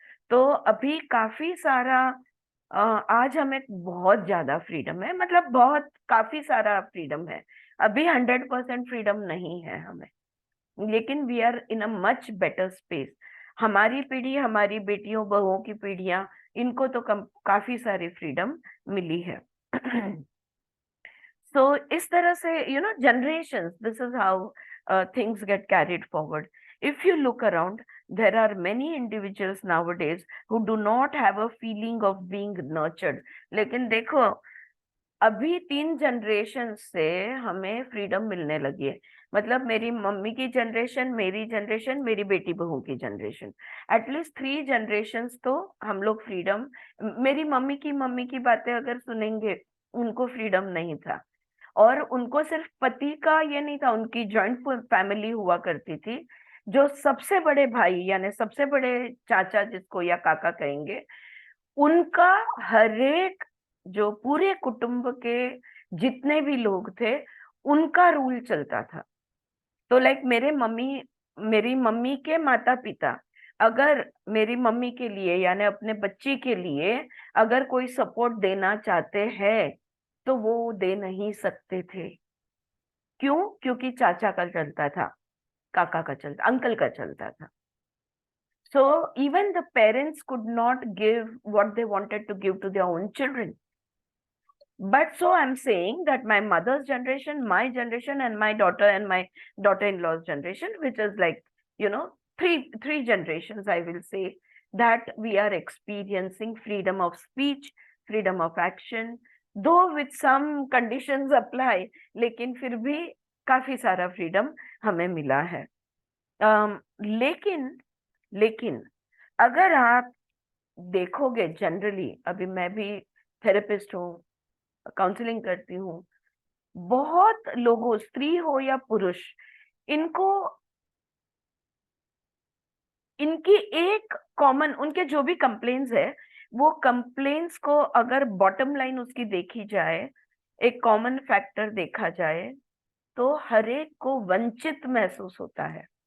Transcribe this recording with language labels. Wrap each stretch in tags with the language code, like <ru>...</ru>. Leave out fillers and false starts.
<hi>तो अभी काफी सारा आज हमें बहुत ज्यादा फ्रीडम है, मतलब बहुत काफी सारा फ्रीडम है। अभी 100% फ्रीडम नहीं है हमें, लेकिन</hi> <en>We are in a much better space.</en> <hi>हमारी पीढ़ी, हमारी बेटियों बहुओं की पीढ़ियां, इनको तो काफी सारी फ्रीडम मिली है।</hi> <en>So</en> <hi>इस तरह से</hi> <en>generations, this is how things get carried forward। If you look around, there are many individuals nowadays who do not have a feeling of being nurtured।</en> <hi>लेकिन देखो, अभी 3 जनरेशन से हमें फ्रीडम मिलने लगी है। मतलब मेरी मम्मी की जनरेशन, मेरी जनरेशन, मेरी बेटी बहू की जनरेशन, एटलीस्ट 3 जनरेशन्स तो हम लोग फ्रीडम। मेरी मम्मी की बातें अगर सुनेंगे, उनको फ्रीडम नहीं था। और उनको सिर्फ पति का ये नहीं था, उनकी जॉइंट फैमिली हुआ करती थी। जो सबसे बड़े भाई यानी सबसे बड़े चाचा जिसको या काका कहेंगे, उनका हरेक जो पूरे कुटुंब के जितने भी लोग थे उनका रूल चलता था। तो लाइक मेरी मम्मी के माता पिता, अगर मेरी मम्मी के लिए यानी अपने बच्ची के लिए अगर कोई सपोर्ट देना चाहते हैं तो वो दे नहीं सकते थे। क्यों? क्योंकि चाचा का चलता था, काका का चलता, अंकल का चलता था।</hi> <en>So even the parents could not give what they wanted to give to their own children. But so I'm saying that my mother's generation, my generation, and my daughter and my daughter-in-law's generation, which is like, you know, three generations, I will say, that we are experiencing freedom of speech, freedom of action, though with some conditions apply,</en> <hi>लेकिन फिर भी काफी सारा freedom हमें मिला है। लेकिन अगर आप देखोगे जनरली, अभी मैं भी थेरेपिस्ट हूँ, काउंसलिंग करती हूँ, बहुत लोगों, स्त्री हो या पुरुष, इनको इनकी एक कॉमन, उनके जो भी कंप्लेन्स है वो कंप्लेन्स को अगर बॉटम लाइन उसकी देखी जाए, एक कॉमन फैक्टर देखा जाए, तो हर एक को वंचित महसूस होता है।</hi>